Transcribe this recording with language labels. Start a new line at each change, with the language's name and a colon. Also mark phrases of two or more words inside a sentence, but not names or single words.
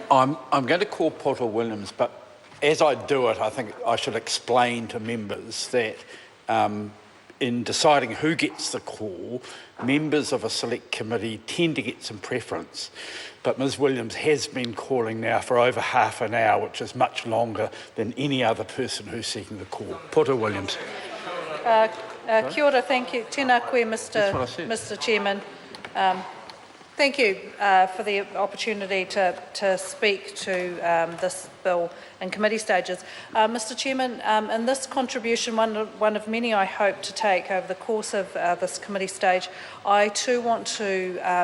English: I'm going to call Potter Williams, but as I do it, I think I should explain to members that in deciding who gets the call, members of a select committee tend to get some preference. But Ms Williams has been calling now for over half an hour, which is much longer than any other person who's seeking the call. Potter Williams.
Māori: Kia ora,
English: thank you.
Māori: Tēnā koe,
English: Mr Chairman. Thank you for the opportunity to speak to this bill in committee stages. Mr Chairman, in this contribution, one of many I hope to take over the course of this committee stage, I too want to